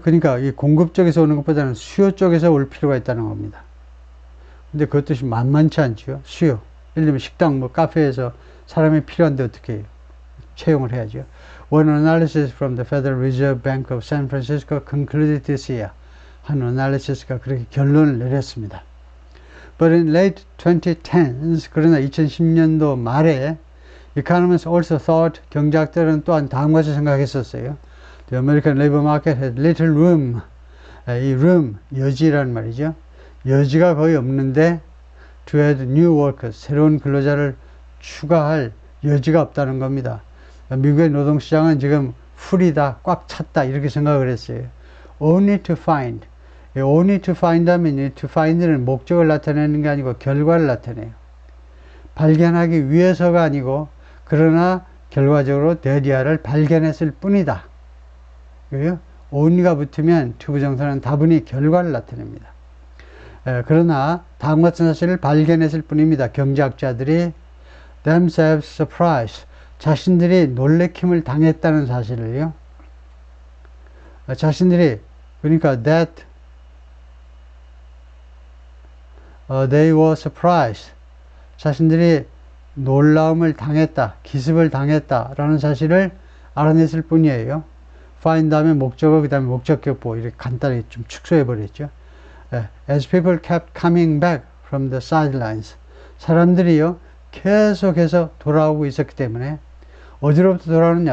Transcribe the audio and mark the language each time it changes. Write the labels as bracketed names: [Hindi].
[Korean] 그러니까 이 공급 쪽에서 오는 것보다는 수요 쪽에서 올 필요가 있다는 겁니다. 근데 그 뜻이 만만치 않죠. 수요. 예를 들면 식당, 카페에서 사람이 필요한데 어떻게 해요? 채용을 해야죠. [English] One analysis from the Federal Reserve Bank of San Francisco concluded this year. [Korean] 한 어널리시스가 그렇게 결론을 내렸습니다. [English] But in late 2010s, [Korean] 그러나 2010년도 말에 [English] economists also thought, [Korean] 경제학자들은 또한 다음 것을 생각했었어요. [English] The American labor market had little room. [Korean] 이 room, 여지라는 말이죠. 여지가 거의 없는데 [English] to add new workers, [Korean] 새로운 근로자를 추가할 여지가 없다는 겁니다. 미국의 노동시장은 지금 풀이다, 꽉 찼다 이렇게 생각을 했어요. [English] Only to find. only to find [Korean] 하면 to find는 목적을 나타내는 게 아니고 결과를 나타내요. 발견하기 위해서가 아니고 그러나 결과적으로 데디아를 발견했을 뿐이다. only가 붙으면 to 부정사는 다분히 결과를 나타냅니다. 그러나 다음 같은 사실을 발견했을 뿐입니다. 경제학자들이 [English] themselves surprised, [Korean] 자신들이 놀래킴을 당했다는 사실을요. 자신들이 그러니까 [English] that they were surprised, [Korean] 자신들이 놀라움을 당했다, 기습을 당했다라는 사실을 알아냈을 뿐이에요. find 다음에 목적어, 그 다음에 목적격보 이렇게 간단히 좀 축소해 버렸죠. [English] As people kept coming back from the sidelines, [Korean] 사람들이요 계속해서 돌아오고 있었기 때문에 어디로부터 돌아오느냐?